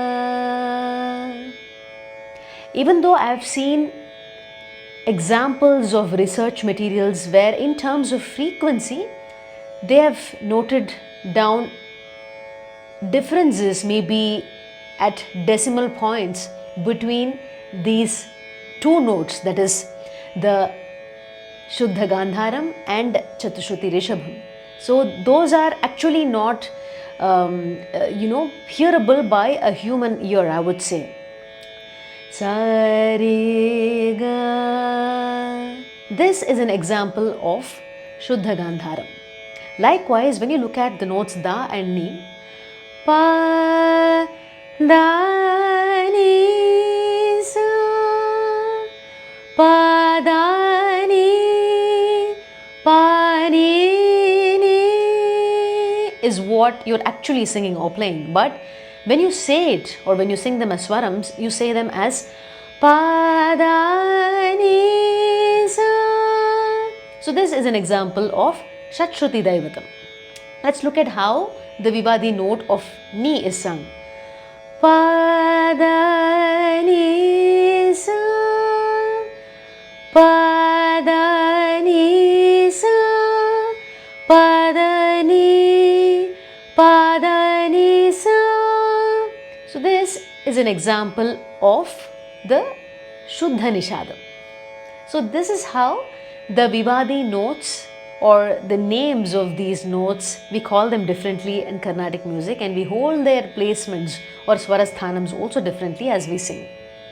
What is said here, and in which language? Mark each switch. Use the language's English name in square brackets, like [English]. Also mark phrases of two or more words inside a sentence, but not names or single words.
[English] Even though I have seen examples of research materials where in terms of frequency they have noted down differences maybe at decimal points between these 2 notes, that is the Shuddha Gandharam and Chatushruti Rishabham. So those are actually not hearable by a human ear, I would say. Sa-re-ga. This is an example of Shuddha Gandharam. Likewise, when you look at the notes Da and Ni, Pa, Da, Ni, Sa, Pa, Da, Ni, Pa, Ni, Ni is what you're actually singing or playing. But when you say it or when you sing them as swarams, you say them as Pa, Da, Ni, Sa. So this is an example of Shatshruti Daivatam. Let's look at how the Vivadi note of Ni is sung. Pa, da, ni, sa. Pa, da, ni, sa. Pa, da, ni. Pa, da, ni, sa. So this is an example of the Shuddha Nishadam. So this is how the Vivadi notes or the names of these notes, we call them differently in Carnatic music, and we hold their placements or Swarasthanams also differently as we sing.